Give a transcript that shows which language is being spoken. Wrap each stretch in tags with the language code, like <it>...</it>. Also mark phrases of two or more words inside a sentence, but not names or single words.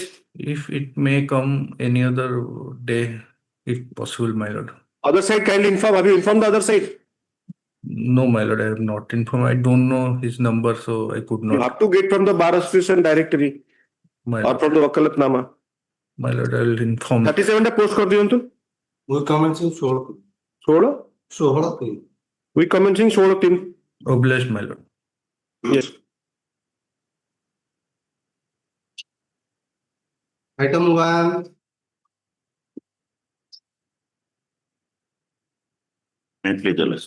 <en>If it may come any other day, if possible, my lord. Other side kindly inform. Have you informed the other side? No, my lord, I have not informed. I don't know his number, so I could You not. have to get from the bar association directory My or lord, from the Wakalatnama. I will inform.</en> <mai>37 टा post कर दियो तो</mai> <en>We commencing 16. 16 16. we commencing 16 Obliged, my lord. yes. Item 1. May I please, Your sir.</en>